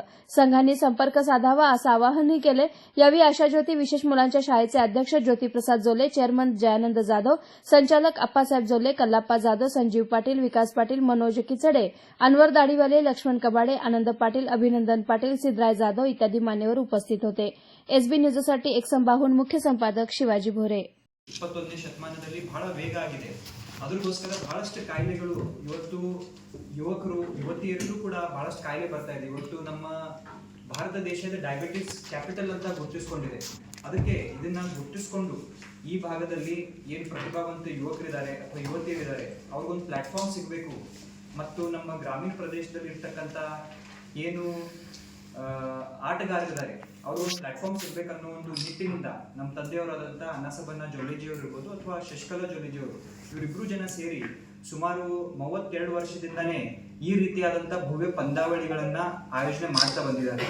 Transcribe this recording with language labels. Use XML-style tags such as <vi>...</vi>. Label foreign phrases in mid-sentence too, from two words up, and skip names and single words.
<mr>संघांनी संपर्क साधावा असं आवाहनही केले. यावेळी आशा ज्योती विशेष मुलांच्या शाळेचे अध्यक्ष ज्योतिप्रसाद जोल्ले, चेअरमन जयानंद जाधव, संचालक अप्पासाहेब जोल्ले, कल्लाप्पा जाधव, संजीव पाटील, विकास पाटील, मनोज किचडे, अनवर दाढीवाले, लक्ष्मण कबाडे, आनंद पाटील, अभिनंदन पाटील, सिद्धराय जाधव इत्यादी मान्यवर उपस्थित होते. एसबी न्यूजसाठी एकसंबाहून मुख्य संपादक शिवाजी भोरे.</mr> <kn>21ನೇ ಶತಮಾನದಲ್ಲಿ ಬಹಳ ವೇಗ ಆಗಿದೆ. ಅದಕ್ಕೋಸ್ಕರ ಬಹಳಷ್ಟು ಕಾಯಿಲೆಗಳು ಇವತ್ತು ಯುವಕರು ಯುವತಿಯರಿಗೂ ಕೂಡ ಬಹಳಷ್ಟು ಕಾಯಿಲೆ ಬರ್ತಾ ಇದೆ. ಇವತ್ತು ನಮ್ಮ ಭಾರತ ದೇಶದ</kn> <en>diabetes capital</en> <kn>ಅಂತ ಗುರುತಿಸಿಕೊಂಡಿದೆ. ಅದಕ್ಕೆ ಇದನ್ನ ಗುರುತಿಸಿಕೊಂಡು ಈ ಭಾಗದಲ್ಲಿ ಏನು ಪ್ರತಿಭಾವಂತ ಯುವಕರಿದ್ದಾರೆ ಅಥವಾ ಯುವತಿಯರಿದ್ದಾರೆ ಅವ್ರಿಗೊಂದು ಪ್ಲಾಟ್ಫಾರ್ಮ್ ಸಿಗಬೇಕು ಮತ್ತು ನಮ್ಮ ಗ್ರಾಮೀಣ ಪ್ರದೇಶದಲ್ಲಿ ಇರ್ತಕ್ಕಂಥ ಏನು ಆಟಗಾರರಿದ್ದಾರೆ ಅವ್ರಿಗೊಂದು ಪ್ಲಾಟ್ಫಾರ್ಮ್ ಸಿಗ್ಬೇಕನ್ನೋ ಒಂದು ನಿಟ್ಟಿನಿಂದ ನಮ್ಮ ತಂದೆಯವರಾದಂಥ ಅನ್ನಸಬಣ್ಣ ಜೋಲ್ಲೆಜಿಯವರು ಇರ್ಬೋದು ಅಥವಾ ಶಶಿಕಲಾ ಜೋಲ್ಲೆಜಿಯವರು ಇವರಿಬ್ರು ಜನ ಸೇರಿ ಸುಮಾರು 32 ವರ್ಷದಿಂದಾನೇ ಈ ರೀತಿಯಾದಂಥ ಭವ್ಯ ಪಂದ್ಯಾವಳಿಗಳನ್ನ ಆಯೋಜನೆ ಮಾಡ್ತಾ ಬಂದಿದ್ದಾರೆ.</kn>